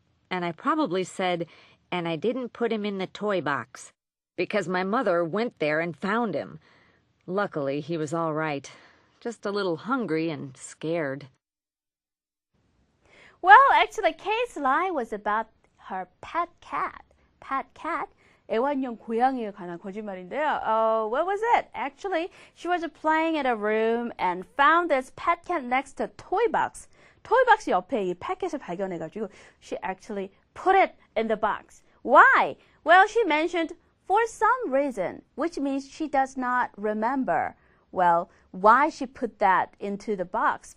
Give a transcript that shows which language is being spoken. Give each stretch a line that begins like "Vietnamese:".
English: And I probably said, "And I didn't put him in the toy box," because my mother went there and found him. Luckily, he was all right, just a little hungry and scared. Well, actually, Kate's lie was about her pet cat.
Korean: Pet cat, 애완용 고양이에 관한 거짓말인데요.
English: What was it? Actually, she was playing in a room and found this pet cat next to a toy box.
Korean: toy box 옆에 이 패킷을 발견해가지고
English: she actually put it in the box. Why? Well, she mentioned for some reason, which means she does not remember, well, why she put that into the box.